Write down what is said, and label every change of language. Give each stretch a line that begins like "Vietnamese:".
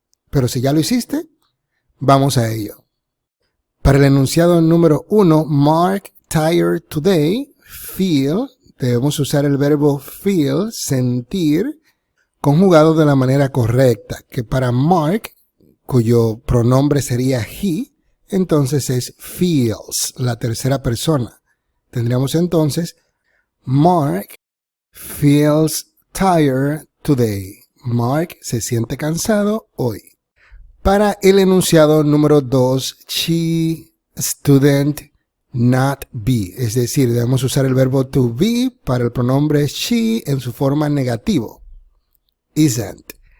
Spanish: Pero si ya lo hiciste, vamos a ello. Para el enunciado número 1,
English: Mark tired today,
Spanish: feel, debemos usar el verbo feel, sentir, conjugado de la manera correcta, que para Mark, cuyo pronombre sería he, entonces es feels, la tercera persona. Tendríamos entonces,
English: Mark feels tired today.
Spanish: Mark se siente cansado hoy. Para el enunciado número 2, she, student, not be, es decir, debemos usar el verbo to be para el pronombre she en su forma negativo. Isn't.